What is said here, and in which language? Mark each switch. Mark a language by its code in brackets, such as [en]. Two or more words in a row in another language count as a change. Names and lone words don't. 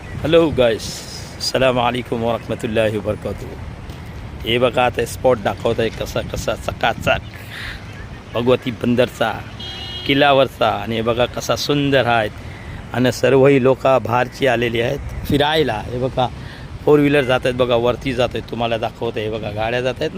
[en] hello guys, [ar] السلام عليكم ورحمة الله وبركاته. [mr] हे बघा आता स्पॉट दाखवत आहे कसा कसा चकाचक भगवती बंदरचा किल्ल्यावरचा. आणि हे बघा कसा सुंदर आहे. आणि सर्वही लोक बाहेरची आलेली आहेत फिरायला. हे बघा [en] four wheeler [mr] जात आहेत बघा, वरती जात आहेत. तुम्हाला दाखवत आहे हे बघा गाड्या जात आहेत ना.